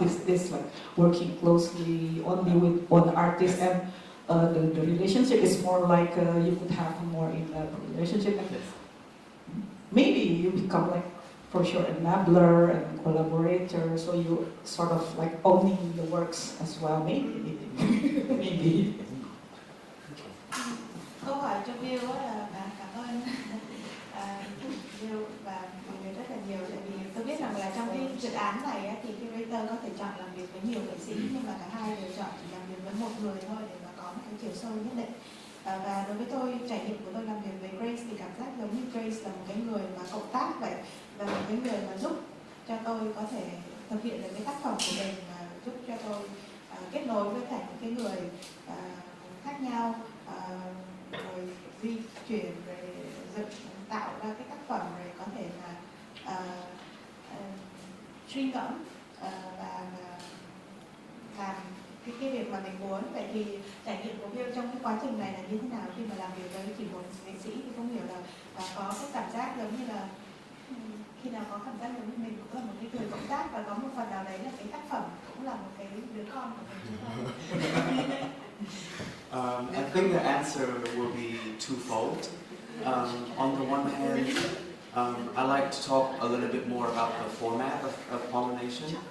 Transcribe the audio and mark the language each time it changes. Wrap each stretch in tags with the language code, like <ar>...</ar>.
<en>this like working closely only with one artist, and the relationship is more like you could have a more in-depth relationship, and maybe you become like for sure enabler and collaborator, so you sort of like owning the works as well, maybe. Maybe.</en> <vi>Câu hỏi cho Bill là cảm ơn Bill và mọi người rất là nhiều, tại vì tôi biết rằng là trong cái dự án này thì curator có thể chọn làm việc với nhiều nghệ sĩ, nhưng mà cả hai đều chọn chỉ làm việc với một người thôi để mà có một cái chiều sâu nhất định. Và đối với tôi, trải nghiệm của tôi làm việc với Grace thì cảm giác giống như Grace là một cái người mà cộng tác vậy, và một cái người mà giúp cho tôi có thể thực hiện được cái tác phẩm của mình, giúp cho tôi kết nối với cả những cái người khác nhau, rồi di chuyển, rồi dựng tạo ra cái tác phẩm, rồi có thể là suy ngẫm và làm cái việc mà mình muốn. Vậy thì trải nghiệm của Bill trong cái quá trình này là như thế nào khi mà làm việc với chỉ một nghệ sĩ? Thì không hiểu là có cái cảm giác giống như là khi nào có cảm giác giống như mình cũng là một cái người cộng tác, và có một phần nào đấy là cái tác phẩm cũng là một cái đứa con của mình chứ không?</vi> <en>I think the answer will be twofold. On the one hand, I like to talk a little bit more about the format of pollination.</en>